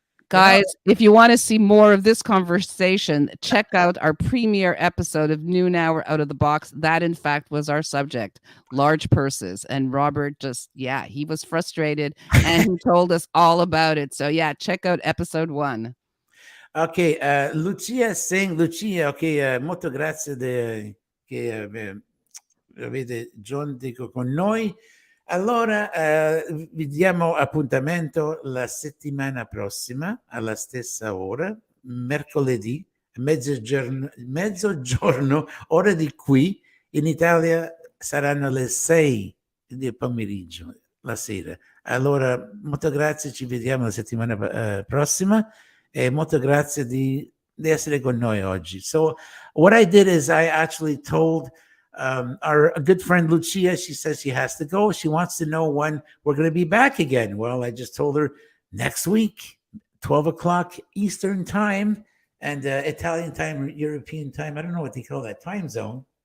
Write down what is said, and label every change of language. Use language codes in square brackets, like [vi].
[en] Guys, if you want to see more of this conversation, check out our premiere episode of Noon Hour Out of the Box. That, in fact, was our subject, large purses. And Robert he was frustrated and he told us all about it. So, check out episode 1. Okay, Lucia saying, [it] molto grazie che avete giocato con noi. Allora, vi diamo appuntamento la settimana prossima alla stessa ora, mercoledì, mezzogiorno, ora di qui. In Italia saranno le 6 del pomeriggio, la sera. Allora, molto grazie, ci vediamo la settimana prossima. E molto grazie di essere con noi oggi. [en] So what I did is I actually told our good friend Lucia, she says she has to go. She wants to know when we're going to be back again. Well, I just told her next week, 12 o'clock Eastern time, and Italian time, European time. I don't know what they call that time zone.